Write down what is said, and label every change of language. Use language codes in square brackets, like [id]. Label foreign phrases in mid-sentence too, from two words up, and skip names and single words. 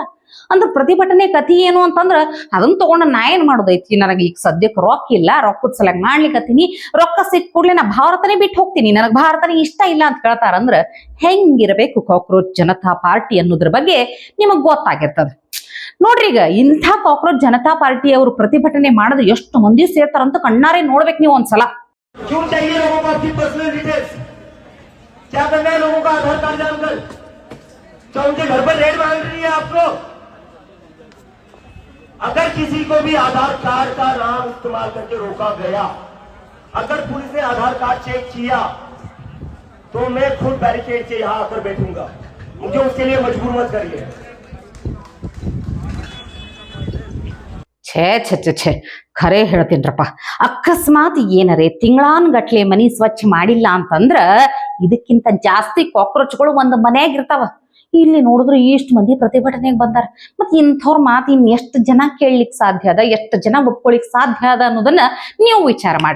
[kn] ಅಂದ್ರೆ ಪ್ರತಿಭಟನೆ ಕಥೆ ಏನು ಅಂತಂದ್ರ ಅದನ್ನ ತಗೊಂಡ ನಾ ಏನ್ ಮಾಡೋದೈತಿ, ನನಗೆ ಈಗ ಸದ್ಯಕ್ಕೆ ರೊಕ್ಕ ಇಲ್ಲ, ರೊಕ್ಕದ ಸಲಗ ಮಾಡ್ಲಿಕ್ಕತ್ತೀನಿ, ರೊಕ್ಕ ಸಿಕ್ಕ ಕೂಡ್ಲೆ ನಾ ಭಾರತನೇ ಬಿಟ್ಟು ಹೋಗ್ತೀನಿ, ನನಗೆ ಭಾರತನೇ ಇಷ್ಟ ಇಲ್ಲ ಅಂತ ಕೇಳ್ತಾರ. ಅಂದ್ರ ಹೆಂಗಿರಬೇಕು ಕಾಕ್ರೋಚ್ ಜನತಾ ಪಾರ್ಟಿ ಅನ್ನೋದ್ರ ಬಗ್ಗೆ ನಿಮಗ್ ಗೊತ್ತಾಗಿರ್ತದ. ನೋಡ್ರಿ, ಈಗ ಇಂಥ ಕಾಕ್ರೋಚ್ ಜನತಾ ಪಾರ್ಟಿ ಅವರು ಪ್ರತಿಭಟನೆ ಮಾಡೋದು ಎಷ್ಟು ಮಂದಿ ಸೇರ್ತಾರಂತ ಕಣ್ಣಾರೆ ನೋಡ್ಬೇಕು ನೀವು ಒಂದ್ಸಲ. [hi] क्यों चाहिए लोगों को आपकी [en] personal details? [hi] क्या करना है लोगों का आधार कार्ड जानकर? क्या उनके घर पर रेड मांग रही है आपको? अगर किसी को भी आधार कार्ड का नाम इस्तेमाल करके रोका गया, अगर पुलिस ने आधार कार्ड चेक किया, तो मैं खुद बैरिकेड से यहां आकर बैठूंगा। मुझे उसके लिए मजबूर मत करिए। [kn] ಛೇ ಖರೆ ಹೇಳ್ತೀನ್ರಪ್ಪ. ಅಕಸ್ಮಾತ್ ಏನರೇ ತಿಂಗಳಾನ್ಗಟ್ಲೆ ಮನಿ ಸ್ವಚ್ಛ ಮಾಡಿಲ್ಲ ಅಂತಂದ್ರ ಇದಕ್ಕಿಂತ ಜಾಸ್ತಿ ಕಾಕ್ರೋಚ್ಗಳು ಒಂದು ಮನ್ಯಾಗ ಇರ್ತಾವ. ಇಲ್ಲಿ ನೋಡಿದ್ರೆ ಇಷ್ಟು ಮಂದಿ ಪ್ರತಿಭಟನೆಗೆ ಬಂದಾರ. ಮತ್ ಇಂಥವ್ರ ಮಾತು ಇನ್ ಎಷ್ಟು ಜನ ಕೇಳಲಿಕ್ಕೆ ಸಾಧ್ಯ ಅದ, ಎಷ್ಟು ಜನ ಒಪ್ಕೊಳಿಕ್ ಸಾಧ್ಯ ಅದ ಅನ್ನೋದನ್ನ ನೀವು ವಿಚಾರ ಮಾಡ್ರಿ.